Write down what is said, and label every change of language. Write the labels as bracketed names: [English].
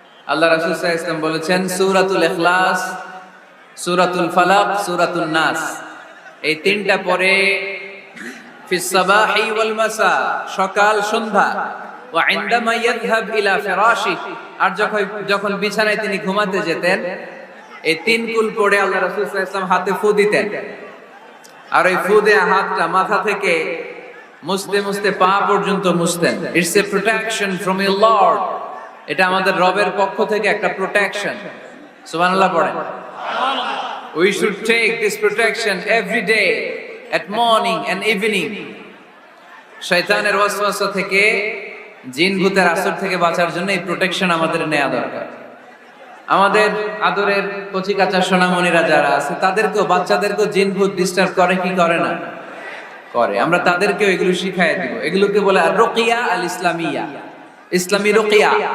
[Bangla] আল্লাহ রাসূল সাল্লাল্লাহু আলাইহি ওয়াসাল্লাম বলেছেন, সূরাতুল ইখলাস, সূরাতুল ফালাক, সূরাতুন নাস, এই 3টা পরে [Arabic] ফিস সাবাহি ওয়াল মাসা, [Bangla] সকাল সন্ধ্যা, [Arabic] ওয়া ইনদামা ইয়াযহাব ইলা ফিরাশি, [Bangla] আর যখন বিছানায় তিনি ঘুমাতে যেতেন, এই 3 কুল পড়ে আল্লাহ রাসূল সাল্লাল্লাহু আলাইহি ওয়াসাল্লাম হাতে ফু দিতেন। আর ওই ফু দেয়া হাতটা মাথা থেকে মুছতে মুছতে পা পর্যন্ত মুছতেন। [English] It's a protection from your lord. [Bangla] এটা আমাদের রবের পক্ষ থেকে একটা প্রোটেকশন। সুবহানাল্লাহ পড়েন। [English] We should take this protection every day at morning and evening. [Bangla] শয়তানের ওয়াসওয়াসা থেকে, জিন ভূতের আসর থেকে বাঁচার জন্য এই প্রোটেকশন আমাদের নেওয়া দরকার। আমাদের আদরের কচিকাঁচা সোনামণিরা যারা আছে তাদেরকেও, বাচ্চাদেরকেও জিন ভূত ডিস্টার্ব করে কি করে না? করে। আমরা তাদেরকেও এগুলো শিখাই দিব। এগুলোকে বলে [Arabic] রুকিয়া আল ইসলামিয়া, [Bangla] ইসলামী রুকিয়া।